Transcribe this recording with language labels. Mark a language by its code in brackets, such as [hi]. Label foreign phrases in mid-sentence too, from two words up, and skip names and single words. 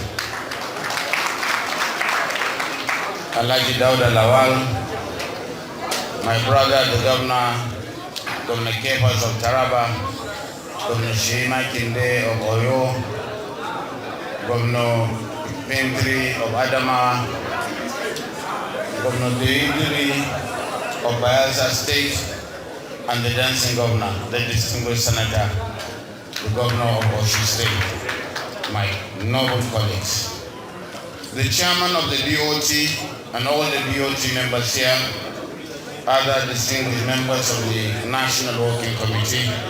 [en] Alhaji Dauda Lawal, my brother, the governor, Governor Kepas of Taraba, Governor Sheima Kinde of Oyo, Governor Pentri of Adama, Governor Deidiri of Bayelsa State, and the dancing governor, the distinguished senator, the governor of Osun State, my noble colleagues, the chairman of the DOT and all the DOT members here, other distinguished members of the National Working Committee,